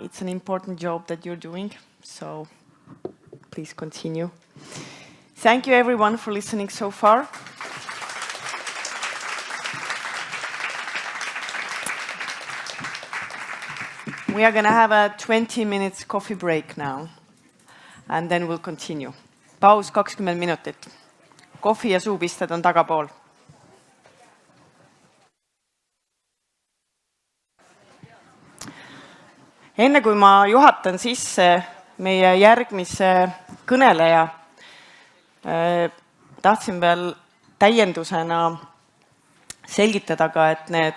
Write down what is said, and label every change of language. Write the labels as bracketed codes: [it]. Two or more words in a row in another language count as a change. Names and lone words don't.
[en] It's an important job that you're doing, so please continue. Thank you, everyone, for listening so far. We are going to have a 20 minutes coffee break now, and then we'll continue. [et] Paus 20 minutit. Kohvi ja suupisted on tagapool. Enne kui ma juhatan sisse meie järgmise kõneleja, tahtsin veel täiendusena selgitada ka, et